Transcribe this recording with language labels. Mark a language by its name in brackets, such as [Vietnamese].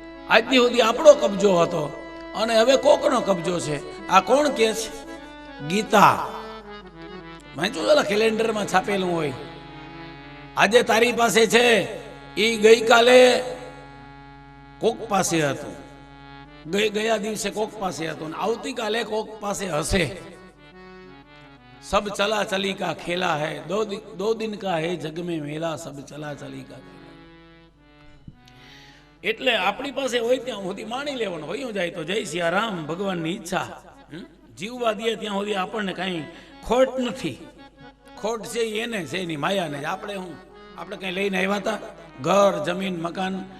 [Gujarati] આજથી સુધી આપણો કબજો હતો અને હવે કોકનો કબજો છે. આ કોણ કે છે? ગીતા. વાંચું કેલેન્ડરમાં છાપેલું હોય. આજે તારી પાસે છે, એ ગઈકાલે કોક પાસે હતું, ગયા દિવસે કોક પાસે હતું, આવતીકાલે કોક પાસે હશે. [Hindi] सब चला चली का खेला है, दो दिन का है जग में मेला, सब चला चली का. [Gujarati] એટલે આપણી પાસે હોય ત્યાં સુધી માણી લેવાનું, હોય જાય તો જય સિયારામ, ભગવાનની ઈચ્છા. જીવવા દે ત્યાં સુધી આપણને કાંઈ ખોટ નથી. ખોટ છે એને છે એની માયાને. આપણે આપણે કંઈ લઈને આવ્યા હતા ઘર જમીન મકાન?